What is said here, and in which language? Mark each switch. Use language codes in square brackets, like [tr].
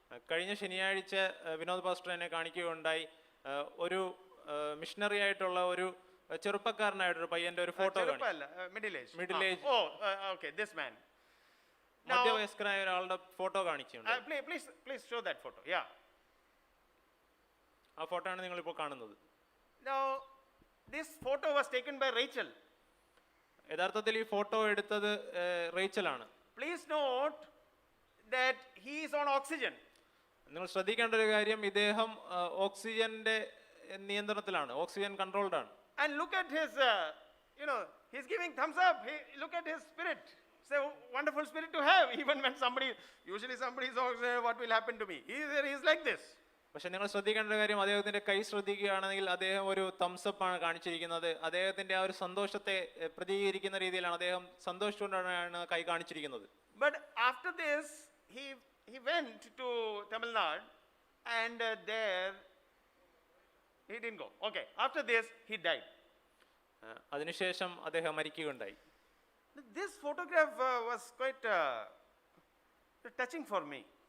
[ml] കഴിഞ്ഞ ശനിയാഴ്ച വിനോദ് പാസ്റ്റർ എന്നെ കാണിക്കുകയുണ്ടായി. ഒരു മിഷണറി ആയിട്ടുള്ള ഒരു ചെറുപ്പക്കാരനായിട്ടൊരു പയ്യന്റെ ഒരു photo [en] Middle age okay, this man. [ml] മധ്യവയസ്കനായ ഒരാളുടെ ഫോട്ടോ കാണിച്ചിട്ടുണ്ട്. [en] Please show that photo. Yeah. [ml] ആ ഫോട്ടോ ആണ് നിങ്ങൾ ഇപ്പോൾ കാണുന്നത്. [en] Now this photo was taken by Rachel. [ml] യഥാർത്ഥത്തിൽ ഈ ഫോട്ടോ എടുത്തത് റേച്ചലാണ്. [en] Please note that he is on oxygen. [ml] നിങ്ങൾ ശ്രദ്ധിക്കേണ്ട ഒരു കാര്യം, ഇദ്ദേഹം ഓക്സിജന്റെ നിയന്ത്രണത്തിലാണ്, ഓക്സിജൻ കൺട്രോൾഡ് ആണ്. [en] And look at his he's giving thumbs up. Look at his spirit. It's a wonderful spirit to have. Even when usually somebody is oxygen, what will happen to me? He is like this. [ml] പക്ഷെ നിങ്ങൾ ശ്രദ്ധിക്കേണ്ട ഒരു കാര്യം, അദ്ദേഹത്തിന്റെ കൈ ശ്രദ്ധിക്കുകയാണെങ്കിൽ അദ്ദേഹം ഒരു തംസപ്പ് ആണ് കാണിച്ചിരിക്കുന്നത്. അദ്ദേഹത്തിന്റെ ആ ഒരു സന്തോഷത്തെ പ്രതികരിക്കുന്ന രീതിയിലാണ്, അദ്ദേഹം സന്തോഷിച്ചുകൊണ്ടാണ് കൈ കാണിച്ചിരിക്കുന്നത്. [en] But after this he went to Tamil Nadu and there he didn't go. Okay, after this he died. [ml] അതിനുശേഷം അദ്ദേഹം മരിക്കുകയുണ്ടായി. [en] This photograph was quite touching for me.